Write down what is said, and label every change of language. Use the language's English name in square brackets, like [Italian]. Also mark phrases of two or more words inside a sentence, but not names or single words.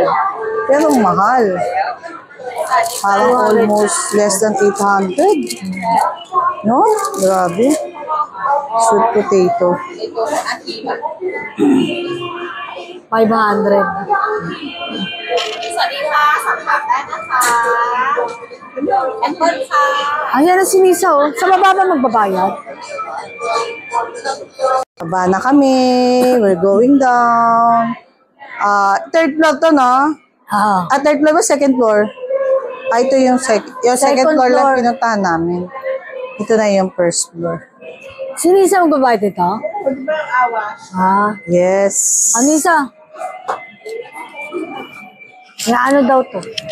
[Filipino] Pero ang mahal. Parang [English] almost less than 800. [Filipino] No? Grabe. [English] Sweet potato. [Filipino] 500. [Thai] สวัสดีค่ะสั่งผักได้นะคะแอปเปิ้ลค่ะ [Filipino] Ayan na si Nisa, oh. Sa baba ba magbabayad? Baba na kami. [English] We're going down. Third floor to, no? Third floor ba? Second floor? [Filipino] Ito yung, yung [English] second floor [Filipino] lang pinuntahan namin. Ito na yung [English] first floor. [Filipino] Si Nisa magbabayad ito? [English] Yes. [Filipino] Nisa? Na ano daw to?